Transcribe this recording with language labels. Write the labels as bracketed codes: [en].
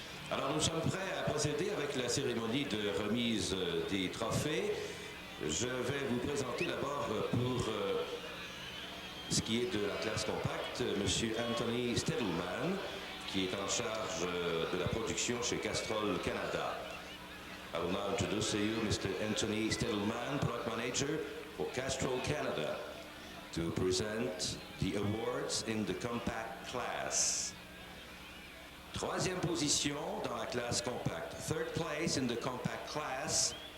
[fr] Alors nous sommes prêts à procéder avec la cérémonie de remise des trophées. Je vais vous présenter d'abord pour ce qui est de la classe compacte, M. Anthony Stedelman, qui est en charge de la production chez Castrol Canada. [en] I will now introduce to you Mr. Anthony Stedelman, Product Manager for Castrol Canada, to present the awards in the compact class. [fr] Troisième position dans la classe compacte. [en] Third place in the compact class.